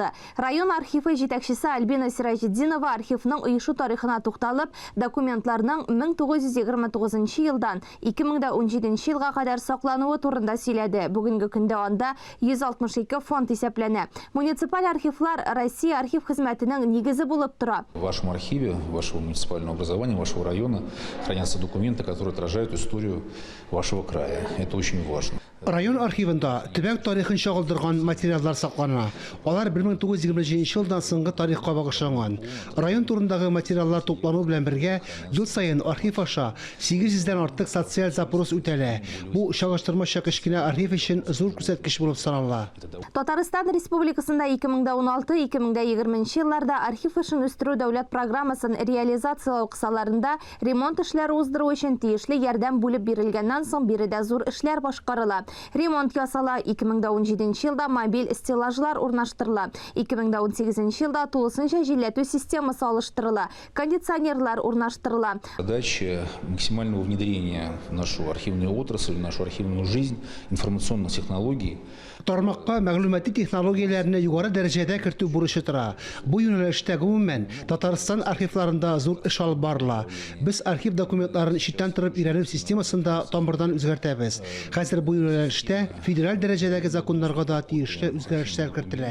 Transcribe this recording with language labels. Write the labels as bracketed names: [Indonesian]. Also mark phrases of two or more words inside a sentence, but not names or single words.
[Tatar] Район архивы җитәкчесе Альбина Сираҗетдинова архивның оешу тарихына тукталып, документларның 1929 елдан 2017 елга кадәр саклануы турында сөйләде. Бүгенге көндә анда 162 фонд исәпләнә. Муниципаль архивлар Россия архив хезмәтенең нигезе булып тора. [Russian] В вашем архиве, вашего муниципального образования, вашего района хранятся документы, которые отражают историю вашего края. Это очень важно. [Tatar] Район архивында төбәк тарихын чагылдырган материаллар саклана. Алар 1920 елдан соңгы тарихка багышланган. Район турындагы материаллар туплану белән бергә ел саен архив аша 800-дән артык социаль запрос үтәлә. Бу чагыштырмача кечкенә архив өчен зур күрсәткеч булып санала. Татарстан Республикасында 2016-2020 елларда архив эшен үстерү дәүләт программасын реализациялау кысаларында ремонт эшләре уздыру өчен тиешле ярдәм бүлеп бирелгәннән соң биредә зур эшләр башкарыла. Ремонт ясала, 2017 елда мобиль стеллажлар урнаштырыла. 2018 елда тулысынча җилләтү системасы алыштырыла. Кондиционерлар урнаштырыла. [Russian] Задача максимального внедрения в нашу архивную отрасль, в нашу архивную жизнь информационных технологий. [Tatar] Тармакка мәгълүмати технологияләрне югары дәрәҗәдә кертү бурычы тора. Бу юнәлештә гомумән Татарстан архивларында зур эш алып барыла. Без архив документларын читтән торып өйрәнү системасында тамырдан үзгәртәбез. Хәзер бу юнәлештә федераль дәрәҗәдәге законнарга да тиешле үзгәрешләр кертелә.